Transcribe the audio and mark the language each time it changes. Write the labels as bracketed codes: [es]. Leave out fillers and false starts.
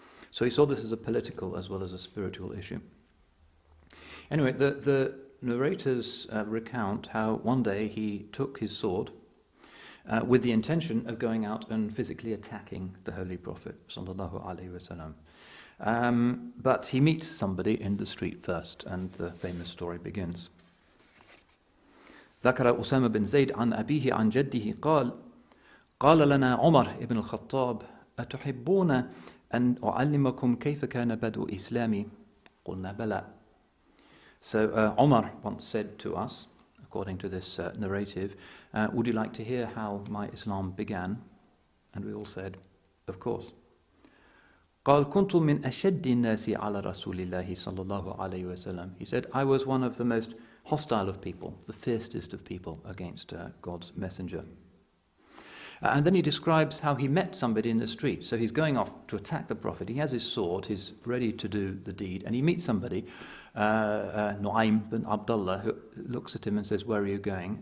[en] So he saw this as a political as well as a spiritual issue. Anyway, the narrators recount how one day he took his sword with the intention of going out and physically attacking the Holy Prophet sallallahu alaihi wasallam. But he meets somebody in the street first, and the famous story begins. [ar] ذكر أسامة بن زيد عن أبيه عن جده قال لنا عمر ابن الخطاب أتحبون أن أعلمكم كيف كان بدء إسلامي قلنا بلى. [en] So Umar once said to us, according to this narrative, would you like to hear how my Islam began? And we all said, of course. [ar] قال كنت من أشد الناس على رسول الله صلى الله عليه وسلم. [en] He said, I was one of the most hostile of people, the fiercest of people against God's messenger. And then he describes how he met somebody in the street. So he's going off to attack the Prophet. He has his sword, he's ready to do the deed, and he meets somebody, Nu'aym bin Abdullah, who looks at him and says, where are you going?